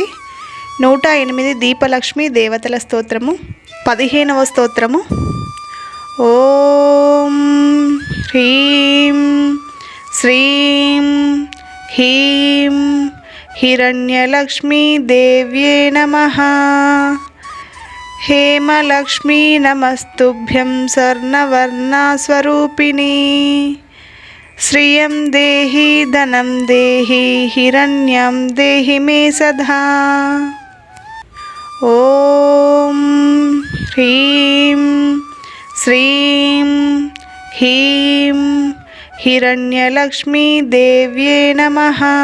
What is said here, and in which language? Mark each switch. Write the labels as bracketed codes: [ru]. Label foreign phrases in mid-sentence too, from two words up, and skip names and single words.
[te] 108 దీపలక్ష్మి దేవతల స్తోత్రము 15వ స్తోత్రము. [sa] ఓం హ్రీం శ్రీం హీం హిరణ్యలక్ష్మీ దేవ్యే నమః. हेमलक्ष्मी नमस्तुभ्यं स्वर्णवर्णस्वरूपिणी. श्रियं देहि धनं देहि हिरण्यं देहि मे सदा. ॐ ह्रीं श्रीं हीं हिरण्यलक्ष्मी देव्ये नमः.